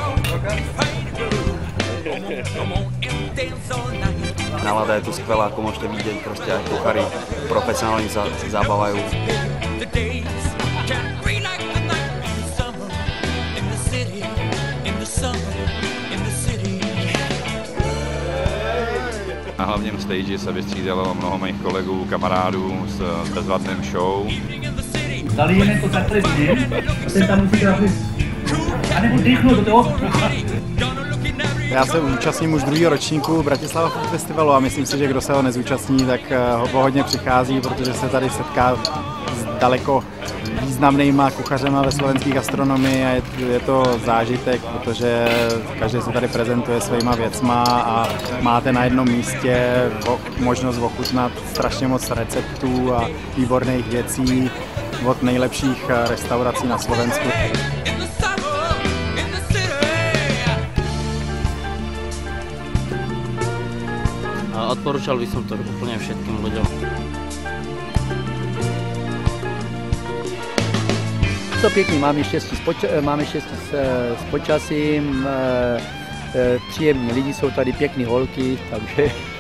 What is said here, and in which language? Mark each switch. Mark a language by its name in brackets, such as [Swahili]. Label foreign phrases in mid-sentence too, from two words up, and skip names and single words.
[Slovak] Nálada je tu skvelá, ako môžete vidieť, proste aj kuchári profesionálni sa zabávajú. [Czech] Na hlavním stage se vystřídalo mnoho mých kolegů, kamarádů s bezvadným show. Zalijeme to takhle dnem a ten tam musí trafit. Já nebudu dýchnout do toho. Já se účastním už druhého ročníku Bratislava Food Festivalu a myslím si, že kdo se ho nezúčastní, tak ho hodně přichází, protože se tady setká s daleko významnýma kuchařema ve slovenské gastronomii a je to zážitek, protože každý se tady prezentuje svýma věcma a máte na jednom místě možnost ochutnat strašně moc receptů a výborných věcí od nejlepších restaurací na Slovensku. [Slovak] Odporúčal by som to úplne všetkým ľuďom. [Czech] To pěkný, máme štěstí s počasím, příjemní lidi, jsou tady pěkný holky, takže...